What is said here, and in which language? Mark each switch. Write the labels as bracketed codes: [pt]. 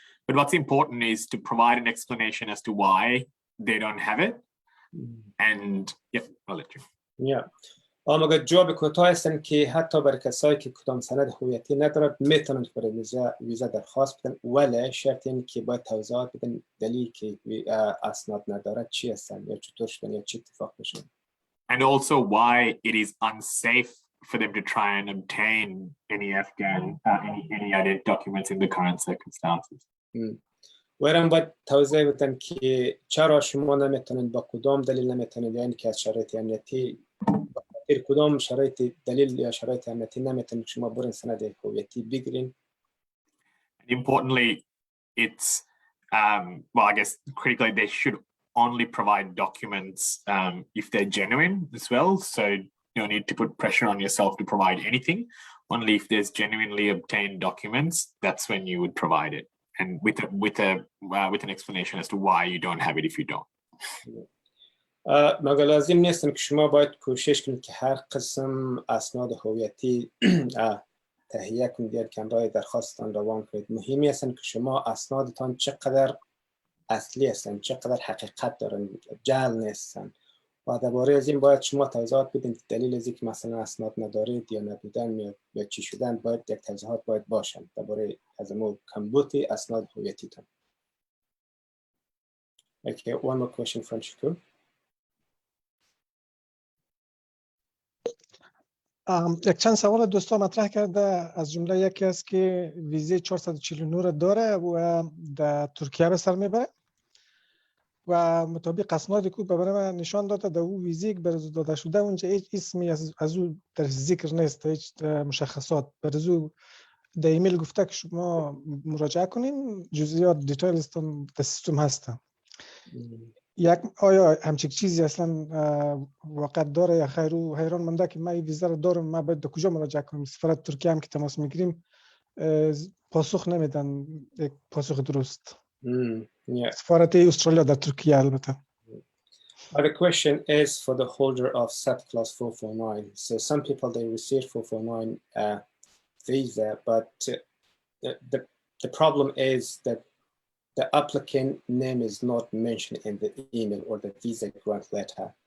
[en] But what's important is to provide an explanation as to why they don't have it. And yeah, I'll let you. Yeah. [fa] مگر جواب کوتاه هستن که حتی برای کسایی که کدام سند هویتی ندارد میتونن برای ویزا درخواست بدن، ولی شرط این که باید توضیحات بدن دلیلی که اسناد ندارد چی هستن یا چطور شدن یا چی اتفاق بشن. [en] And also why it is unsafe for them to try and obtain any Afghan any identity documents in the current circumstances. [fa] ویرم باید توضیح بدن که چرا شما نمیتونن با کدام دلیل نمیتونن، یعنی که از شرایط امنیتی کدام شرایط دلیل یا شرایط امنیتی نمیتونن شما برین سند هویتی بگیرین. [en] Importantly, it's well, I guess critically they should only provide documents if they're genuine as well. So you don't need to put pressure on yourself to provide anything. Only if there's genuinely obtained documents, that's when you would provide it, and with an explanation as to why you don't have it if you don't. [fa] مگر لازم نیستن که شما باید کوشش کنید که هر قسم اسناد هویتی تهیه کنید یا کمرای درخواستتان روان کنید. مهمی هستن که شما اسنادتان چقدر اصلی هستن، چقدر حقیقت دارن، جعل نیستن. و درباره از این باید شما توضیحات بدین دلیل از اینکه مثلا اسناد ندارید یا نبودن یا چی شدن، باید یک توضیحات باید باشن درباره از مو کمبود اسناد هویتیتان. [en] Okay, one more question from Shakur. [fa] یک چند سوال دوستان مطرح کرده، از جمله یکی است که ویزه 449 داره و در ترکیه به سر میبره و مطابق اسنادی که برای من نشان داده در اون ویزه که برای داده شده اونجا هیچ اسمی از او در ذکر نیست، هیچ مشخصات. برای او در ایمیل گفته که شما مراجعه کنین، جزئیات دیتیلز در سیستم هستن. یک آیا همچین چیزی اصلا واقع داره یا خیر؟ و حیران مونده که من این ویزا رو دارم، من باید در کجا مراجعه کنم؟ سفارت ترکیه هم که تماس میگیریم پاسخ نمیدن یک پاسخ درست. سفارت استرالیا در ترکیه البته. [en] The question is for the holder of subclass 449. So some people they receive 449 visa, but the problem is that the applicant name is not mentioned in the email or the visa grant letter.